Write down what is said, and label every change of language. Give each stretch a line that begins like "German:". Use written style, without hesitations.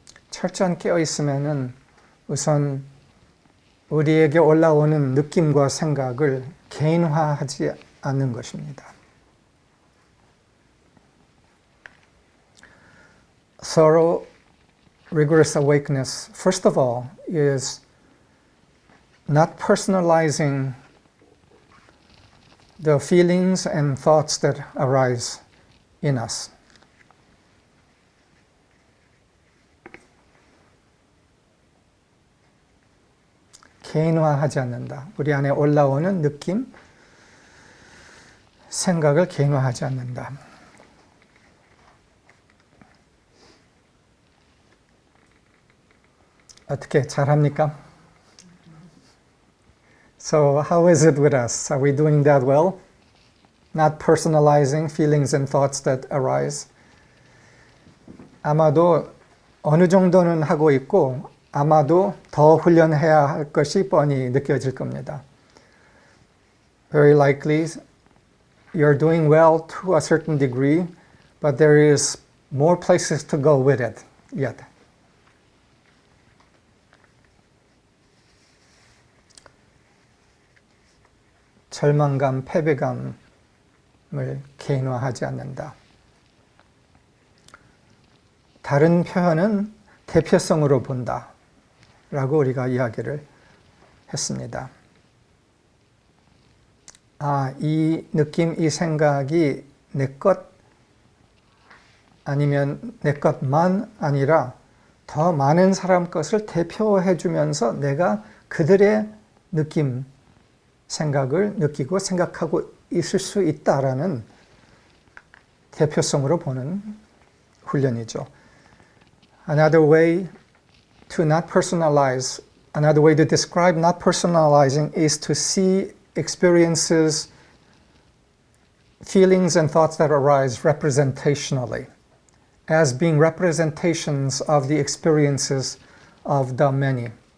Korean: 철저한 깨어있음에는 우선 우리에게 올라오는 느낌과 생각을 개인화하지 않는 것입니다.
English: Thorough, rigorous awakeness, first of all, is not personalizing the feelings and thoughts that arise in us.
Korean: 개인화하지 않는다. 우리 안에 올라오는 느낌, 생각을 개인화하지 않는다. 어떻게 잘합니까?
English: So how is it with us? Are we doing that well? Not personalizing feelings and thoughts that arise.
Korean: 아마도 어느 정도는 하고 있고 아마도 더 훈련해야 할 것이 뻔히 느껴질 겁니다.
English: Very likely you're doing well to a certain degree, but there is more places to go with it yet.
Korean: 절망감, 패배감을 개인화하지 않는다. 다른 표현은 대표성으로 본다. 라고 우리가 이야기를 했습니다. 이 느낌, 이 생각이 내 것 아니면 내 것만 아니라 더 많은 사람 것을 대표해 주면서 내가 그들의 느낌, 생각을 느끼고 생각하고 있을 수 있다라는 대표성으로 보는 훈련이죠.
English: Another way to not personalize, another way to describe not personalizing is to see experiences, feelings and thoughts that arise representationally as being representations of the experiences of the many.